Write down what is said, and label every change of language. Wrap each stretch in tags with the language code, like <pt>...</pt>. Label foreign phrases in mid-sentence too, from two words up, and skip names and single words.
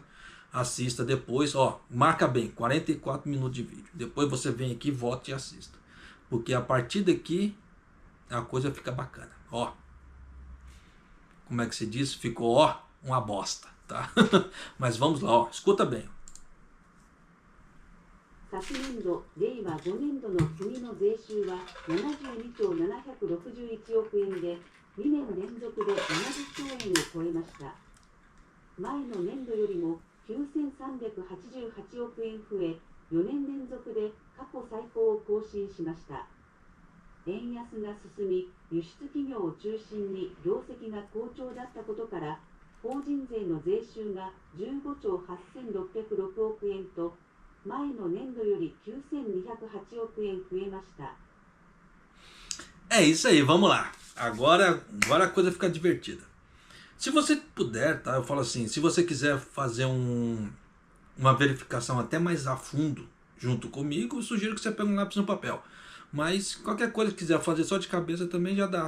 <pt>Assista depois, ó, marca bem, 44 minutos de vídeo. Depois você vem aqui, volta e assista. Porque a partir daqui a coisa fica bacana. Ó, como é que se diz? Ficou, ó, uma bosta, tá? Mas vamos lá, ó, escuta bem.</pt> <ja>昨年度、令和5年度の国の税収は72兆761億円で、2年連続で70兆円を超えました。前の年度よりも9388億円増え、4年連続で過去最高を更新しました。円安が進み、輸出企業を中心に業績が好調だったことから、 法人税の税収が15兆8606億円と前の年度より9208億円増えました。</ja> <pt>É isso aí, vamos lá. Agora a coisa fica divertida. Se você puder, tá? Eu falo assim, se você quiser fazer uma verificação até mais a fundo junto comigo, eu sugiro que você pegue um lápis no papel. Mas qualquer coisa que quiser fazer só de cabeça também já dá.</pt>